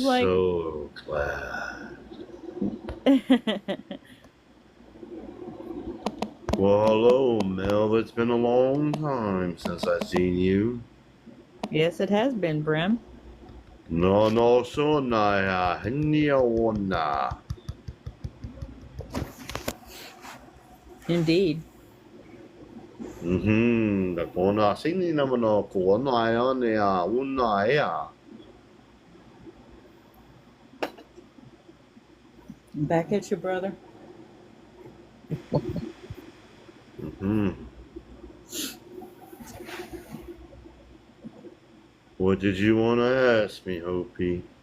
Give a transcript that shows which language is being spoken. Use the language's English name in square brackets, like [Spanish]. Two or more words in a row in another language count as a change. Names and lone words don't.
[English] was like, so glad. Well, hello, Mel. It's been a long time since I've seen you. yes, it has been, Brim. No, so na hiniona. Indeed. Da kona sini naman ako na yan ya una ya. Back at you, brother. What did you want to ask me, Hopi?